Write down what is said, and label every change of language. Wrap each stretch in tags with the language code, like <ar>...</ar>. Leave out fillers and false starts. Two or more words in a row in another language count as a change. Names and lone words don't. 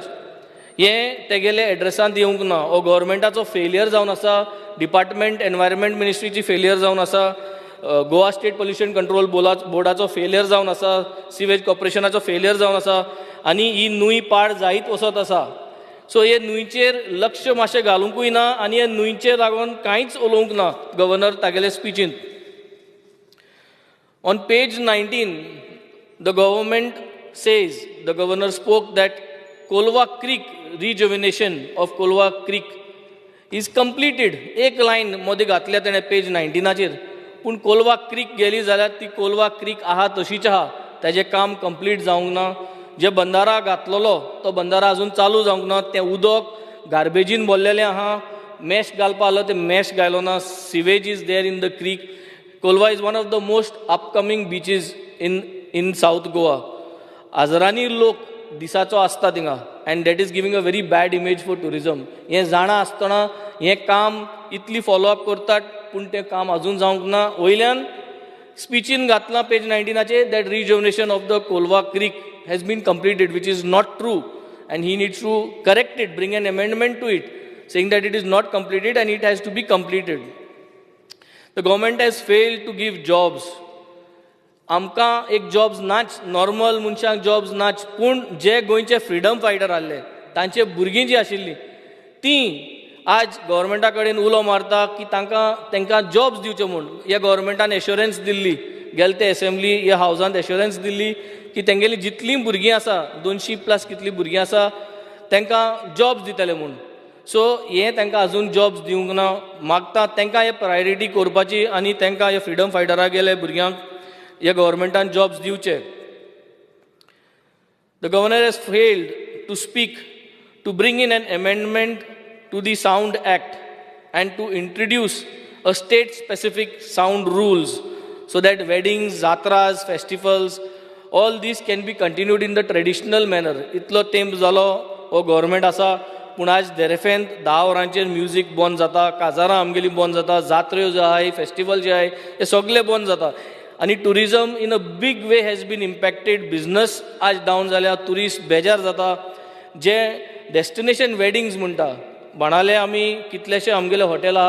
<kok>हें तेगेले एड्रेसांत येवंक ना. हो गव्हर्मेंटाचो फेलियर जावन आसा,</kok> <en>department environment</en> <kok>मिनिस्ट्रीची फेलियर जावन आसा, गोवा स्टेट पोल्युशन कंट्रोल बोर्डाचो फेलियर जावन आसा, सिवेज कॉर्पोरेशनाचो फेलियर जावन आसा, आनी ही न्हंय पाड जायत वचत आसा. सो हे न्हंयचेर लक्ष मातशें घालूंकूय ना आनी हे न्हंयचेर लागून कांयच उलोवंक ना गव्हर्नर तागेले स्पिचीन.</kok> <en>On page 19, the government says, the governor spoke that Kolwa Creek, rejuvenation of Kolwa Creek is completed.</en> <kok>एक लायन मोदी घातल्या तेणें पेज 19चेर, पूण कोलवा क्रीक गेली जाल्यार ती कोलवा क्रीक आहा तशीच आहा, ताजें काम कंप्लीट जावंक ना. जे बंदारा घातलेलो तो बंदारा अजून चालू जावंक ना. तें उदक गार्बेजीन भरलेलें आहा, मॅश घालपा आसलो तें मॅश घायलो ना.</kok> <en>Sewage is there in the creek. Colva is one of the most upcoming beaches in South Goa.</en> <kok>हजारांनी लोक दिसाचो आसता थिंगा,</kok> <en>and that is giving a very bad image for tourism.</en> <kok>हें जाणा आसतना हें काम इतली फॉलोअप करतात, पूण तें काम अजून जावंक ना. वयल्यान स्पिचीन घातलां पेज 19चेर</kok> <en>that rejuvenation of the Colva Creek has been completed, which is not true, and he needs to correct it, bring an amendment to it, saying that it is not completed and it has to be completed. The government has failed to give jobs.</en> <kok>आमकां एक जॉब्स नाच, नॉर्मल मनशांक जॉब्स नाच, पूण जे गोंयचे</kok> <en>freedom fighter</en> <kok>आसले तांचे भुरगीं जीं आशिल्लीं तीं आज गव्हर्मेंटा कडेन उलो मारता की तांकां जॉब्स दिवचे म्हूण. ह्या गव्हर्मेंटान एश्युरन्स दिल्ली, गेले ते असेंब्ली ह्या हावजांत एश्युरन्स दिल्ली की तेंगेली जितलीं भुरगीं आसा 200+ कितलीं भुरगीं आसा तांकां जॉब्स दितले म्हूण. सो हे तांकां अजून जॉब्स दिवंक ना. मागता तांकां हे प्रायोरिटी करपाची आनी तांकां हे</kok> <en>freedom fighter</en> <kok>गेले भुरग्यांक ह्या गव्हर्मेंटान जॉब्स दिवचे.</kok> <en>The governor has failed to speak, to bring in an amendment to the Sound Act and to introduce a state-specific sound rules so that weddings, jatras, festivals, all these can be continued in the traditional manner.</en> <kok>Itlo temp zalo हो गव्हर्मेंट आसा पूण आज देरेफेन 10 वरांचेर म्युजीक बंद जाता, काजारां आमगेली बंद जाता, जात्रो ज्यो आहाय, फेस्टिवल जे आहाय हे सगळे बंद जाता.</kok> <en>आणि tourism in a big way has been impacted.</en> <kok>बिझनस आज डावन जाल्या, टुरिस्ट बेजार जाता. जे</kok> <en>destination weddings</en> <kok>म्हणटा बाणाले आमी कितलेशे आमगेले हॉटेल आहा.</kok>